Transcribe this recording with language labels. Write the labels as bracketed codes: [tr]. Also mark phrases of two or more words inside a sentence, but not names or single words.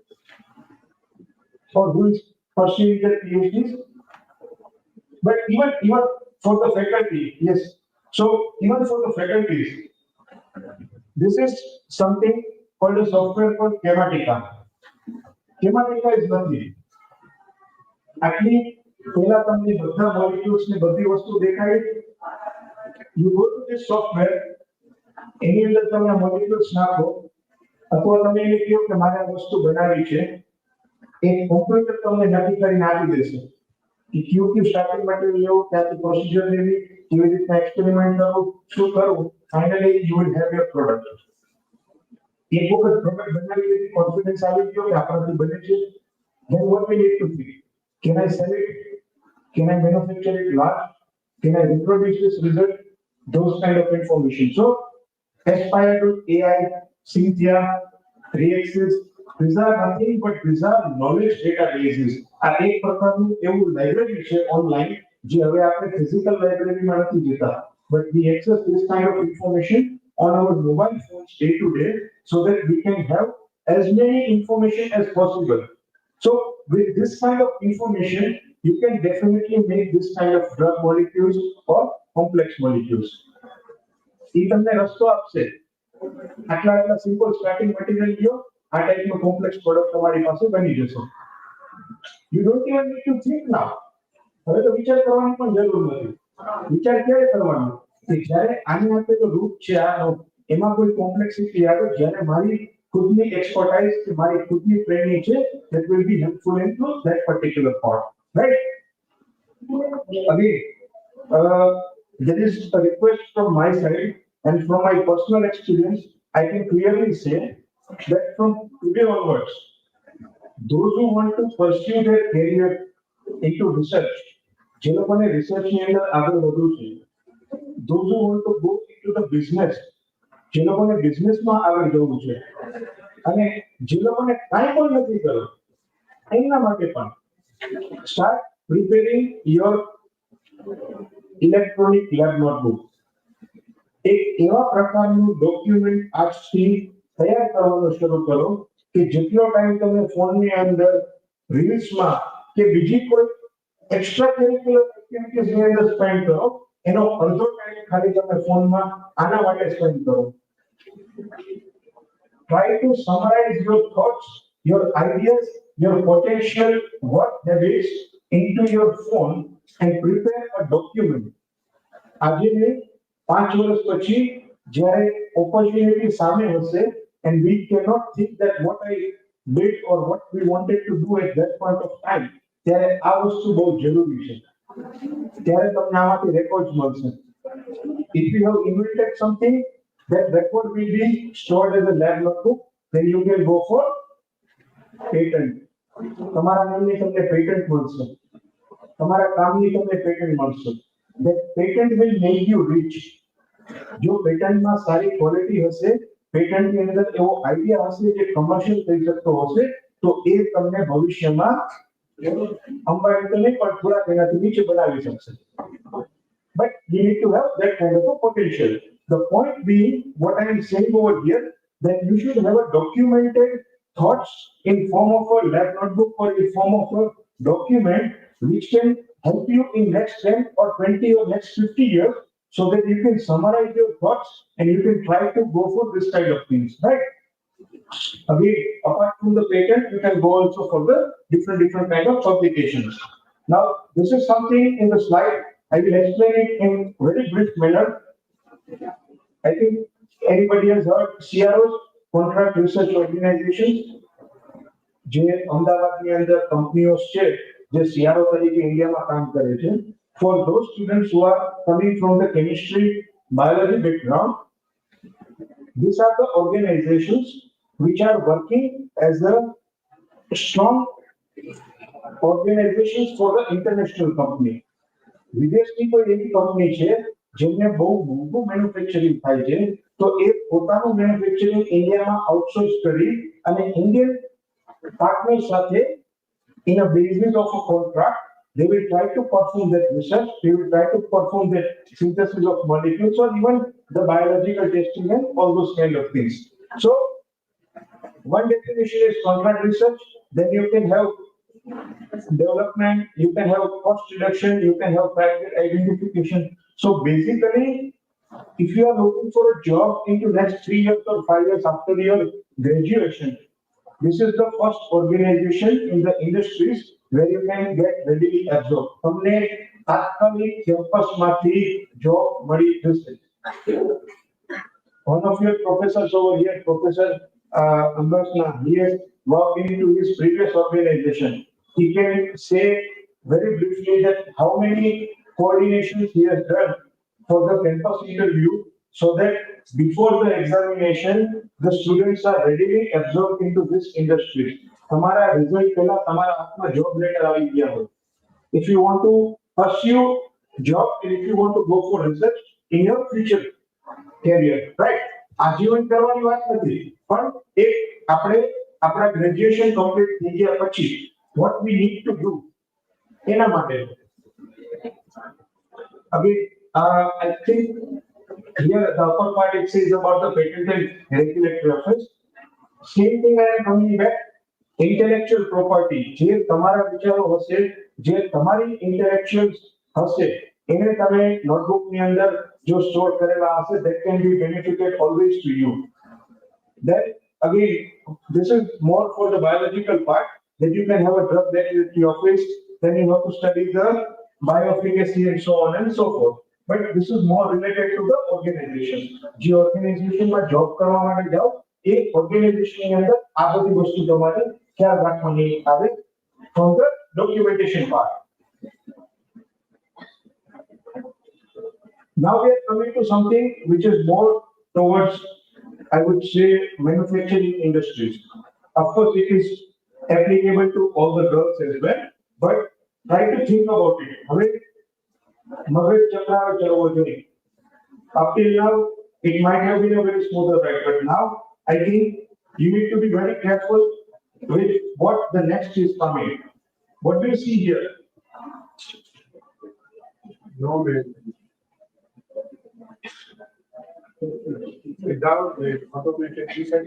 [en] Or who is pursuing their PhDs? But even for the faculty, yes. So even for the faculties, this is something called a software called Chematica. Chematica is nothing. Actually, [gu] પહેલા તમને બધા મોલેક્યુલ્સ ને બધી વસ્તુ દેખાય. [en] You go to this software, [gu] એની અંદર તમે મોલેક્યુલ્સ નાખો અથવા તમે એને કહો કે મારે આ વસ્તુ બનાવવી છે, એક કોમ્પ્યુટર તમને નક્કી કરીને આપી દેશે કે કયું [en] starting material [gu] લેવું, ક્યાંથી પ્રોસિજર લેવી, કેવી રીતના એક્સપેરિમેન્ટ કરવું, શું કરવું. [en] Finally you will have your product. [gu] એક વખત પ્રોડક્ટ બનાવી લીધી, કોન્ફિડન્સ આવી ગયો કે આપણાથી બને છે, [en] then what we need to think? Can I sell it? Can I manufacture it large? Can I reproduce this result? Those kind of information. So, Aspire.ai, Cynthia, 3Axis, these are nothing but these are knowledge databases. [gu] આ એક પ્રકારનું એવું લાઇબ્રેરી છે ઓનલાઈન જે હવે આપણે ફિઝિકલ લાઇબ્રેરીમાં નથી જતા, [en] but we access this kind of information on our mobile phones day to day so that we can have as many information as possible. So with this kind of information, you can definitely make this kind of drug molecules or complex molecules. [gu] એ તમને રસ્તો આપશે. આટલા [en] simple starting material [gu] લ્યો, આ ટાઈપનો [en] complex product [gu] તમારી પાસે બની જશે. [en] You don't even need to think now. [gu] હવે તો વિચાર કરવાની પણ જરૂર નથી. વિચાર ક્યારે કરવાનો? કે જ્યારે આની આપણે તો રૂટ છે આનો, એમાં કોઈ કોમ્પ્લેક્સિટી આવે, જ્યારે મારી ખુદની એક્સપર્ટાઇઝ કે મારી ખુદની ટ્રેનિંગ છે, [en] that will be helpful into that particular part, right? Again, there is a request from my side and from my personal experience, I can clearly say that from today onwards, those who want to pursue their career into research, [gu] જે લોકોને રિસર્ચની અંદર આગળ વધવું છે, [en] those who want to go into the business, [gu] જે લોકોને બિઝનેસમાં આગળ જવું છે, અને જે લોકોને કાંઈ પણ નથી કરવું, એમના માટે પણ [en] start preparing your electronic lab notebook. [gu] એક એવા પ્રકારનું ડોક્યુમેન્ટ આજથી તૈયાર કરવાનો શરૂ કરો કે જેટલો ટાઈમ તમે ફોનની અંદર રીલ્સમાં કે બીજી કોઈ [en] extra curricular activities [gu] અંદર સ્પેન્ડ કરો, એનો અડધો ટાઈમ ખાલી તમે ફોનમાં આના માટે સ્પેન્ડ કરો. [en] Try to summarize your thoughts, your ideas, your potential work habits into your phone and prepare a document. [gu] આજે નહીં, 5 વર્ષ પછી જ્યારે opportunity સામે હશે [en] and we cannot think that what I did or what we wanted to do at that point of time, [gu] ત્યારે આ વસ્તુ બહુ જરૂરી છે. ત્યારે તમને આમાંથી રેકોર્ડ્સ મળશે. [en] If you have invented something, that record will be stored as a lab notebook, then you can go for patent. [gu] તમારા નામની તમને પેટન્ટ મળશે, તમારા કામની તમને પેટન્ટ મળશે. [en] That patent will make you rich. [gu] જો પેટન્ટમાં સારી ક્વોલિટી હશે, પેટન્ટની અંદર એવો આઈડિયા હશે જે કમર્શિયલ થઈ શકતો હશે, તો એ તમને ભવિષ્યમાં અંબાણી તો નહીં પણ થોડાક એનાથી નીચે બનાવી શકશે. [en] But you need to have that kind of a potential. The point being, what I am saying over here, that you should have a documented thoughts in form of a lab notebook or in form of a document which can help you in next 10 or 20 or next 50 years, so that you can summarize your thoughts and you can try to go for this kind of things, right? Again, apart from the patent, you can go also for the different kind of publications. Now, this is something in the slide. I will explain it in very brief manner. I think anybody has heard CROs, contract research organizations, [gu] જે અમદાવાદની અંદર કંપનીઓ છે જે CRO તરીકે ઇન્ડિયામાં કામ કરે છે. [en] For those students who are coming from the chemistry, biology background, these are the organizations which are working as a strong organizations for the international company. [gu] વિદેશની કોઈ એવી કંપની છે જેમને બહુ મોટું મેન્યુફેક્ચરિંગ થાય છે તો એ પોતાનું મેન્યુફેક્ચરિંગ ઇન્ડિયામાં આઉટસોર્સ કરી અને ઇન્ડિયન પાર્ટનર સાથે [en] in a basis of a contract, they will try to perform that research, they will try to perform that synthesis of molecules or even the biological testing and all those kind of things. So, one definition is contract research, then you can have development, you can have cost reduction, you can have target identification. So basically, if you are looking for a job into next 3 years or 5 years after your graduation, this is the first organization in the industries where you can get readily absorbed. [gu] તમને તાત્કાલિક કેમ્પસમાંથી job મળી જશે. [en] One of your professors over here, Professor Ambasna, he has worked into his previous organization. He can say very briefly that how many coordinations he has done for the campus interview so that before the examination, the students are readily absorbed into this industry. [gu] તમારા result પહેલા તમારા હાથમાં [en] job letter [gu] આવી ગયા હોય. [en] If you want to pursue job and if you want to go for research in your future career, right? [gu] આજીવન કરવાની વાત નથી, પણ એક આપણે આપણા [en] graduation complete [gu] થઈ ગયા પછી [en] what we need to do [gu] એના માટે. [en] Again, I think here the upper part it says about the patent and regulatory affairs. Same thing I am coming back. Intellectual property, [gu] જે તમારા વિચારો હશે, જે તમારી intellectuals હશે, એને તમે notebook ની અંદર જો સ્ટોર કરેલા હશે, [en] that can be benefited always to you. Then again, this is more for the biological part, that you can have a drug regulatory office, then you have to study the bioefficacy and so on and so forth. But this is more related to the organization. [gu] જે organization માં job કરવા માટે જાઓ, એ organization ની અંદર આ બધી વસ્તુ તમારે ખ્યાલ રાખવાની આવે [en] from the documentation part. Now we are coming to something which is more towards, I would say, manufacturing industries. Of course, it is applicable to all the girls as well, but try to think about it. [gu] હવે મગજ ચક્રાવે ચડવો જોઈએ. [en] Up till now, it might have been a very smoother ride, but now I think you need to be very careful with what the next is coming. What do you see here? No man. Without the automated research.